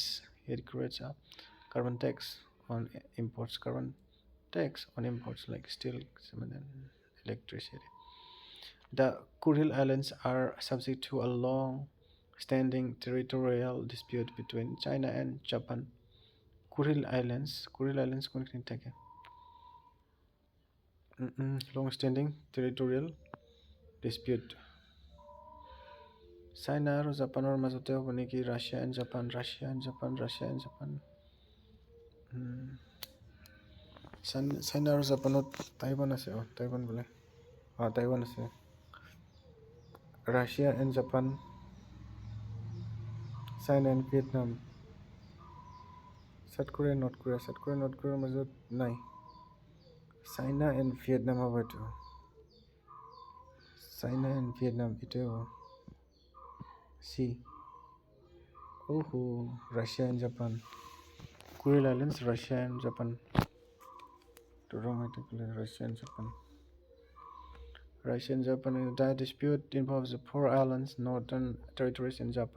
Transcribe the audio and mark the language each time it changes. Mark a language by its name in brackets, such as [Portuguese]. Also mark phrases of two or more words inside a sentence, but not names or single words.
[English] It creates a carbon tax on imports. Carbon tax on imports like steel, cement, and electricity. The Kuril Islands are subject to a long-standing territorial dispute between China and Japan. Kuril Islands [Assamese] কোনখিনি থাকে [English] long-standing territorial dispute. [Assamese] China আৰু জাপানৰ মাজতে হ'ব নেকি [English] Russia and Japan. [Assamese] China আৰু জাপানত Taiwan আছে Taiwan বোলে Taiwan আছে. [English] Russia and Japan, China and Vietnam. [Assamese] South Korea, North Koreaৰ মাজত নাই। [English] China and Vietnam [Assamese] হ'ব এইটো। [English] China and Vietnam [Assamese] এইটোৱে হ'ব। [English] চি। Russia and Japan. Kuril Islands, Russia and Japan. Russia and Japan. Russia and Japan. The dispute involves the 4 islands, northern territories in Japan.